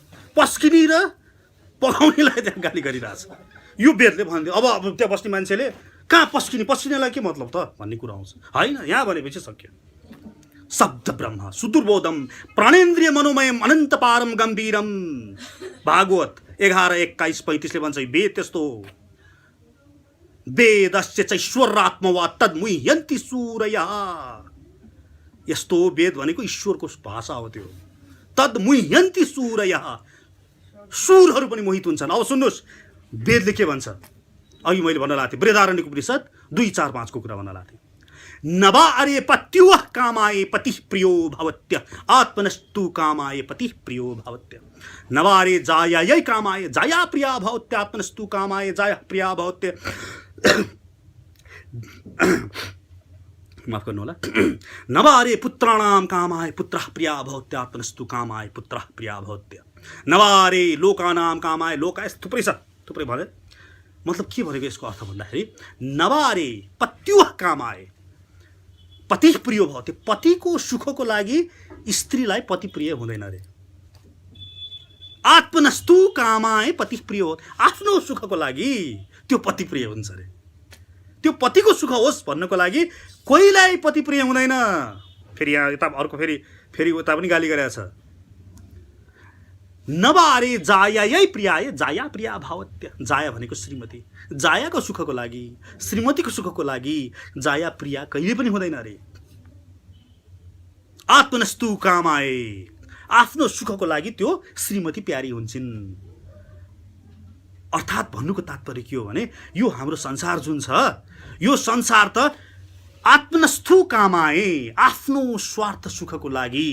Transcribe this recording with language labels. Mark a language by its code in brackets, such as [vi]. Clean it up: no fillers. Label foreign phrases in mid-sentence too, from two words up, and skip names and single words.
[ne] पस्किने र पकाउनेलाई त्यहाँ गाली गरिरहेछ। यो वेदले भनिदियो। अब त्यहाँ बस्ने मान्छेले कहाँ पस्किनेलाई के मतलब त भन्ने कुरा आउँछ। होइन, यहाँ भनेपछि सक्यो। [sa] शब्द ब्रह्म सुदुर्बोधम प्राणेन्द्रिय मनोमयम अनन्त पारम गम्भीरम। [ne] भागवत 11:21-35 भन्छ वेद त्यस्तो हो। [sa] वेदस्य चैश्वर्यात्मवा तद्मुह्यन्ति सूरयः। [ne] यस्तो वेद भनेको ईश्वरको भाषा हो। त्यो [sa] तद्मुह्यन्ति सूरयः, [ne] सुरहरू पनि मोहित हुन्छन्। अब सुन्नुहोस् वेदले के भन्छ। अघि मैले भन्न लाग्थेँ बृहदारण्यक उपनिषद 2, 4, 5 को कुरा भन्न लाग्थेँ। [sa] नवा अरे पत्युः कामाय पतिः प्रियो भवत्य आत्मनस्तु कामाय पतिः प्रियो भवत्य। नवारे जायायै कामाय जाया प्रिया भवत्य आत्मनस्तु कामाय जाया प्रिया भवत्य। [ne] माफ गर्नु होला। [sa] नवारे पुत्राणाम कामाय पुत्रः प्रिया भवत्य आत्मनस्तु कामाय पुत्रः प्रिया भवत्य। नवारे लोकानाम कामाय लोकाय [ne] थुप्रै भयो। मतलब के भनेको यसको अर्थ भन्दाखेरि [sa] नवारे पत्युः कामाय पति प्रिय भवत्य। [ne] पतिको सुखको लागि स्त्रीलाई पति प्रिय हुँदैन रे। [sa] आत्मनस्तु कामाय पति प्रिय [ne] हो, आफ्नो सुखको लागि त्यो पति प्रिय हुन्छ रे। त्यो पतिको सुख होस् भन्नको लागि कोहीलाई पति प्रिय हुँदैन। फेरि यहाँ यता अर्को फेरि उता पनि गाली गरेको छ। [sa] नवारे जायायै प्रियाय जाया प्रिया भावत्य। [ne] जाया भनेको श्रीमती, जायाको सुखको लागि, श्रीमतीको सुखको लागि [sa] जाया प्रिया [ne] कहिले पनि हुँदैन रे। [sa] आत्मनस्तु कामाय, [ne] आफ्नो सुखको लागि त्यो श्रीमती प्यारी हुन्छन्। अर्थात् भन्नुको तात्पर्य के हो भने यो हाम्रो संसार जुन छ, यो संसार त [sa] आत्मनस्तु कामाय, [ne] आफ्नो स्वार्थ सुखको लागि।